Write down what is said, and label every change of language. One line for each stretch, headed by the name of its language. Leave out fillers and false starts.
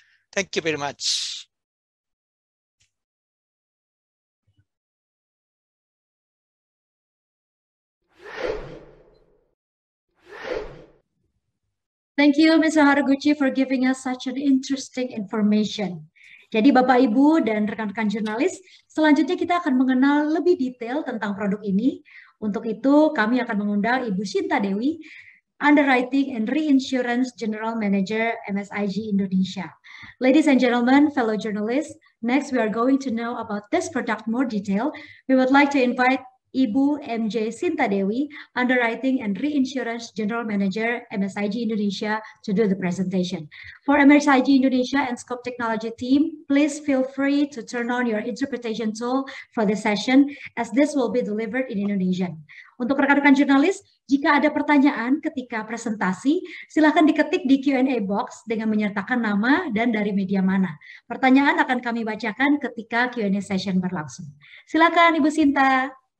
English: Thank you very much. Thank you, Mr. Haraguchi, for giving us such an interesting information.
Indonesian: Jadi Bapak, Ibu, dan rekan-rekan jurnalis, selanjutnya kita akan mengenal lebih detail tentang produk ini. Untuk itu, kami akan mengundang Ibu Sinta Dewi, Underwriting and Reinsurance General Manager MSIG Indonesia.
English: Ladies and gentlemen, fellow journalists, next we are going to know about this product more detail. We would like to invite Ibu MJ Sinta Dewi, Underwriting and Reinsurance General Manager MSIG Indonesia, to do the presentation. For MSIG Indonesia and Scope Technology team, please feel free to turn on your interpretation tool for this session, as this will be delivered in Indonesian.
Indonesian: Untuk rekan-rekan jurnalis, jika ada pertanyaan ketika presentasi, silakan diketik di Q&A box dengan menyertakan nama dan dari media mana. Pertanyaan akan kami bacakan ketika Q&A session berlangsung. Silakan Ibu Sinta.